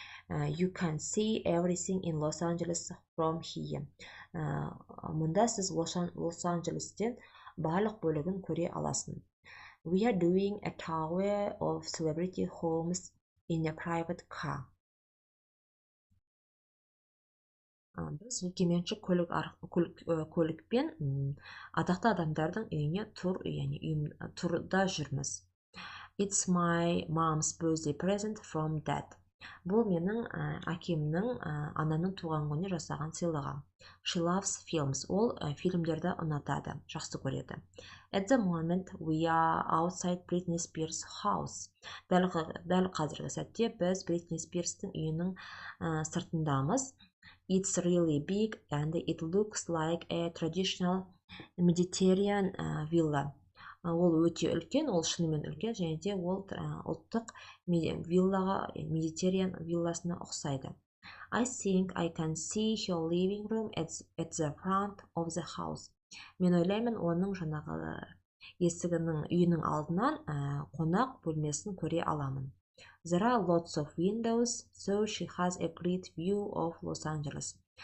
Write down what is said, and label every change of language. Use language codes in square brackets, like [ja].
[en] You can see everything in Los Angeles from here. [kk] Мұнда сіз Лос-Анджелестен барлық бөлігін көре аласың. [en] We are doing a tour of celebrity homes in a private car. [kk] Біз жекеменшік көлікпен атақты адамдардың үйіне турда жүрміз. [en] It's my mom's birthday present from dad. [kk] Бұл менің әкемнің анамның туған күніне жасаған сыйлығы. [en] She loves films. [kk] Ол фильмдерді ұнатады, жақсы көреді. [en] At the moment, we are outside Britney Spears' house. [kk] Дәл қазіргі сәтте біз Britney Spears'тың үйінің сыртындамыз. [en] It's really big and it looks like a traditional Mediterranean villa. [kk] Ол өте үлкен, ол шынымен үлкен, және де ол ұлттық виллаға, Медитерран вилласына ұқсайды. [en] I think I can see her living room at the front of the house. [kk] Мен ойлаймын, оның жаңағы үйінің алдынан қонақ бөлмесін көре аламын. [en] There are lots of windows, so she has a great view of Los Angeles.